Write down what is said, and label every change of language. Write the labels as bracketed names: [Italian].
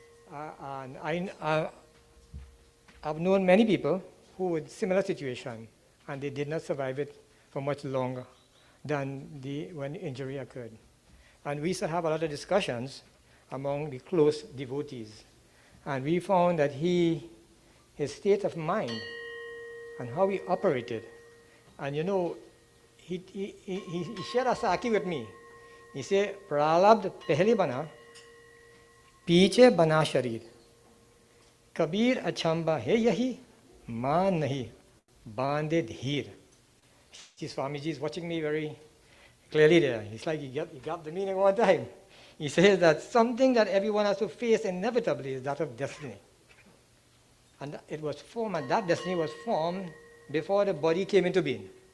[English] And I've known many people who were in similar situation, and they did not survive it for much longer than when the injury occurred. And we used to have a lot of discussions among the close devotees. And we found that his state of mind and how he operated, and he shared a saki with me. He said, [Hindi] "Pralabdh pehle bana, पीछे बना शरीर कबीर अचंबा है यही मान नहीं बांधे धीर." [English] Swamiji is watching me very clearly there. It's like he got the meaning one time. He says that something that everyone has to face inevitably is that of destiny. And it was formed, and that destiny was formed before the body came into being.